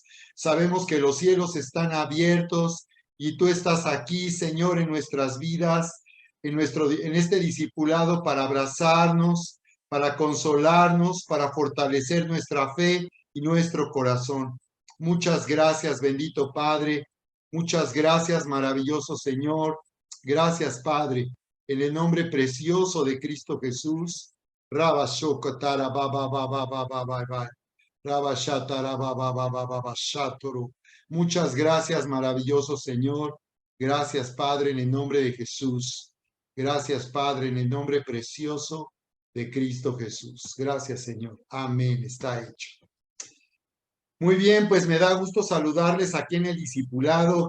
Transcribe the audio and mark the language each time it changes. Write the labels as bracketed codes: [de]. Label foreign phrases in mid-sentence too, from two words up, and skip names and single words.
[es] Sabemos que los cielos están abiertos y tú estás aquí, Señor, en nuestras vidas, en este discipulado para abrazarnos, para consolarnos, para fortalecer nuestra fe y nuestro corazón. Muchas gracias, bendito Padre. Muchas gracias, maravilloso Señor. Gracias, Padre. En el nombre precioso de Cristo Jesús. Rabashokotara baba baba baba baba. Rabashatara baba baba baba shatoro. Muchas gracias, maravilloso Señor. Gracias, Padre, en el nombre de Jesús. Gracias, Padre, en el nombre precioso de Cristo Jesús. Gracias, Señor. Amén. Está hecho. Muy bien, pues me da gusto saludarles aquí en el discipulado.